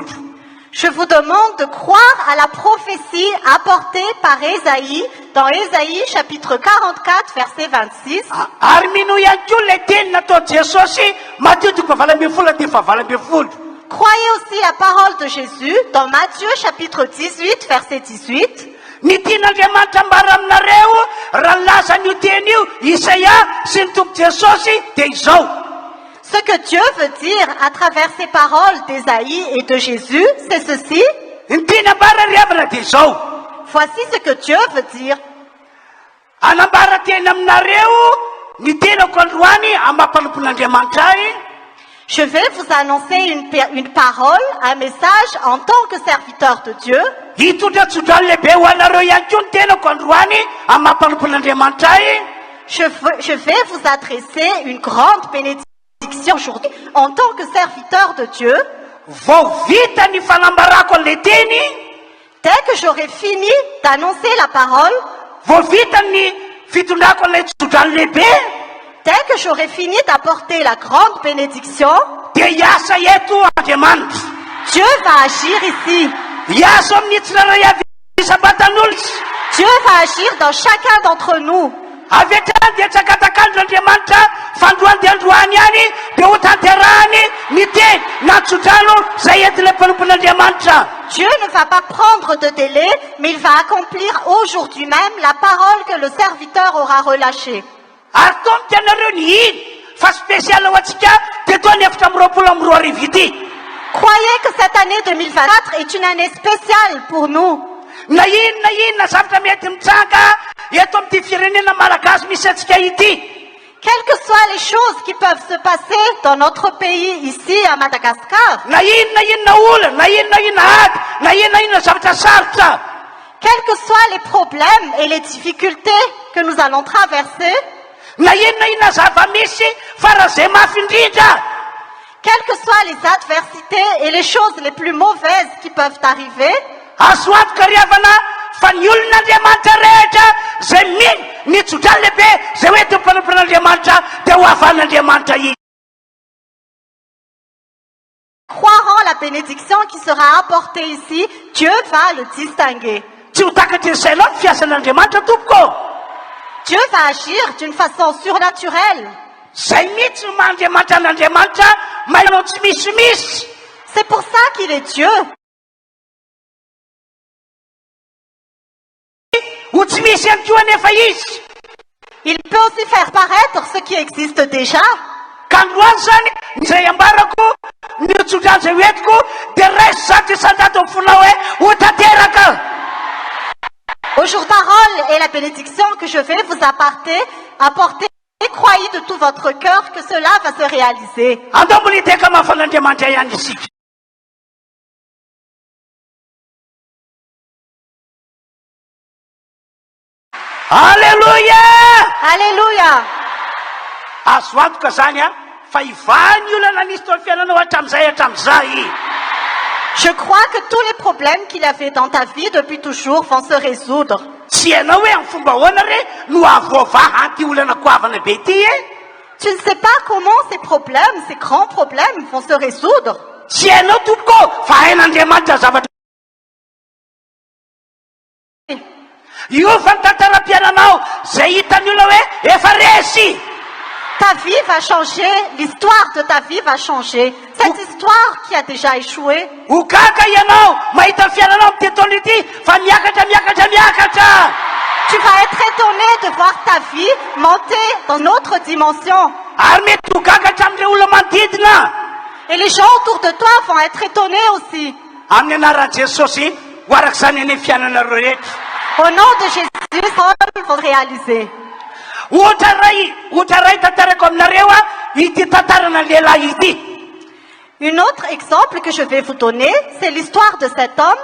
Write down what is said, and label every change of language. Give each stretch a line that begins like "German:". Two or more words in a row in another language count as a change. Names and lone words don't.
French: Je vous demande de croire à la prophétie apportée par Ésaïe dans Ésaïe chapitre 44 verset 26.
Malagasy: Ary mino ihany koa ilay teny natao Jesosy Matthieu toko fahavalo ambin'ny folo andimy fahavalo ambin'ny folo.
French: Croyez aussi la parole de Jésus dans Matthieu chapitre 18 verset 18.
Malagasy: Ny tian'Andriamanitra ambara aminareo raha laza n'io teny io Isaia sy ny tompo Jesosy dia izao.
French: Ce que Dieu veut dire à travers ces paroles d'Ésaïe et de Jésus, c'est ceci.
Malagasy: Ny tian'ambara riavana dia izao.
French: Voici ce que Dieu veut dire.
Malagasy: Anambara teny aminareo ny tenako androany amampanompon'Andriamanitra ahy.
French: Je vais vous annoncer une parole, un message en tant que serviteur de Dieu.
Malagasy: Hitondratsodrano lehibe ho anareo ihany koa ny tenako androany amampanompon'Andriamanitra ahy.
French: Je vais vous adresser une grande bénédiction aujourd'hui en tant que serviteur de Dieu.
Malagasy: Vao vita ny fanambarako an'ilay teny.
French: Dès que j'aurai fini d'annoncer la parole,
Malagasy: vao vita ny fitondrako an'ilay tsodrano lehibe.
French: Dès que j'aurai fini d'apporter la grande bénédiction,
Malagasy: dia hiasa eto Andriamanitra.
French: Dieu va agir ici.
Malagasy: Hiasa amin'ny tsirairay avy isabatan'olona.
French: Dieu va agir dans chacun d'entre nous.
Malagasy: Avy hatrany dia tsakatakandro'Andriamanitra fandroany dia androany ihany dia ho tanterahany ny teny na tsodrano izay entin'ilay mpanompon'Andriamanitra.
French: Dieu ne va pas prendre de délai, mais il va accomplir aujourd'hui même la parole que le serviteur aura relâchée.
Malagasy: Ary toa mitianareo ny iny fa spécial ho antsika dia toa ny efatra amby roapolo amby roa arivo ity.
French: Croyez que cette année 2024 est une année spéciale pour nous.
Malagasy: Na inona zavatra mety mitsanga eto amin'ity firenena malagasy misy antsika ity.
French: Quelles que soient les choses qui peuvent se passer dans notre pays ici à Madagascar.
Malagasy: Na inona olana, na inona ady, na inona zavatra sarotra.
French: Quels que soient les problèmes et les difficultés que nous allons traverser.
Malagasy: Na inona zava-misy fa raha zay mafy indrindra.
French: Quelles que soient les adversités et les choses les plus mauvaises qui peuvent arriver.
Malagasy: Azo antoka riavana fa ny olon'Andriamanitra rehetra zay mino ny tsodrano lehibe zay hoe teo mpanompon'Andriamanitra dia ho avan'Andriamanitra iny.
French: Croirant la bénédiction qui sera apportée ici, Dieu va le distinguer.
Malagasy: Tsy ho takatry izay loha ny fiasan'Andriamanitra tompoko.
French: Dieu va agir d'une façon surnaturelle.
Malagasy: Zay mihitsy no maha-Andriamanitra an'Andriamanitra manao tsy misimisy.
French: C'est pour ça qu'il est Dieu.
Malagasy: Ho tsy misy ihany koa anefa izy.
French: Il peut aussi faire paraître ce qui existe déjà.
Malagasy: Ka androany zany izay ambarako ny tsodrano zay hoentiko dia raisy zato isan-jato amin'ny fonao hoe ho tanteraka.
French: Au jour parole et la bénédiction que je vais vous apporter, croyez de tout votre cœur que cela va se réaliser.
Malagasy: Andomboliteka mafan'Andriamanitra ihany isika. Alléluia! Alléluia! Azo antoka zany fa ivany olana nisy tao fiainanao hatramin'izay.
French: Je crois que tous les problèmes qu'il y avait dans ta vie depuis toujours vont se résoudre.
Malagasy: Tsy hainao hoe amin'ny fomba ahoana re no avoavaha anty olana koavana be ity e.
French: Tu ne sais pas comment ces problèmes, ces grands problèmes vont se résoudre.
Malagasy: Tsy hainao tompoko fa hain'Andriamanitra zavatra. Io fa ny tantaram-piainanao zay hitan'ny olona hoe efa resy.
French: Ta vie va changer, l'histoire de ta vie va changer. Cette histoire qui a déjà échoué.
Malagasy: Ho gaga ianao mahita ny fiainanao amin'ny tontolo ity fa miakatra.
French: Tu vas être étonné de voir ta vie monter dans une autre dimension.
Malagasy: Ary mety ho gaga hatramin'ireo olona manodidina.
French: Et les gens autour de toi vont être étonnés aussi.
Malagasy: Amin'ny anaran'i Jesosy ho arak'izany any fiainanareo rehetra.
French: Au nom de Jésus, les paroles vont réaliser.
Malagasy: Ohatra ray tantarako aminareo ity tantarana lehilahy ity.
French: Un autre exemple que je vais vous donner, c'est l'histoire de cet homme.